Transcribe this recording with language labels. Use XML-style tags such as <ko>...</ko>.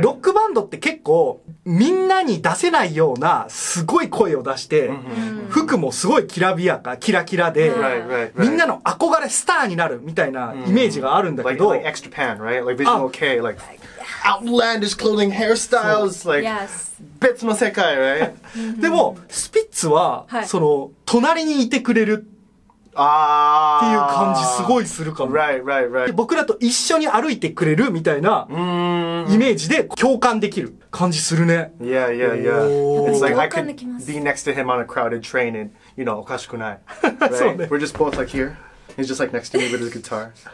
<ja>ロックバンドって結構みんなに出せないようなすごい声を出して、服もすごいきらびやか、キラキラで、みんなの憧れスターになるみたいなイメージがあるんだけど、</ja> <en>like Extra Pan, right? Like Visual K, like outlandish clothing, hairstyles, like</en> <ja>別の世界、</ja> <en>right?</en> <ja>でもスピッツはその隣にいてくれるっていう感じすごいするかも。</ja> <en>Right.</en> <ja>僕らと一緒に歩いてくれるみたいなイメージで共感できる感じするね。</ja> <en>Yeah. It's like I could be next to him on a crowded train and, you know,</en> <ja>おかしくない。</ja> <en>Right? We're just both like here. He's just like next to me with his guitar.</en>